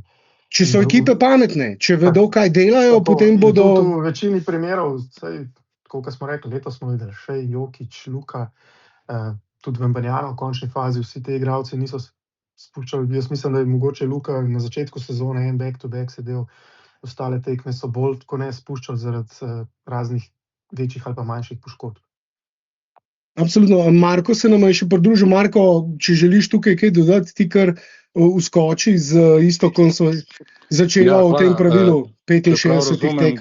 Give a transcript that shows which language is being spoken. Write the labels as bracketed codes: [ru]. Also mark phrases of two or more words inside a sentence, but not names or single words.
[sl] Če so ekipe pametne, če vedo, kaj delajo, potem bodo. V večini primerov, tako kot smo rekli, letos smo videli Shai, Jokić, Luka, tudi Wembanyama v končni fazi, vsi te igralci niso spuščali. Jaz mislim, da je mogoče Luka na začetku sezone en back-to-back sedel, ostale tekme so bolj tako ne spuščali zaradi raznih večjih ali pa manjših poškodb. Absolutno. Marko se nam je še pridružil. Marko, če želiš tukaj kaj dodati, ti kar uskoči z Istokom, so začela v tem pravilu 65 tekem.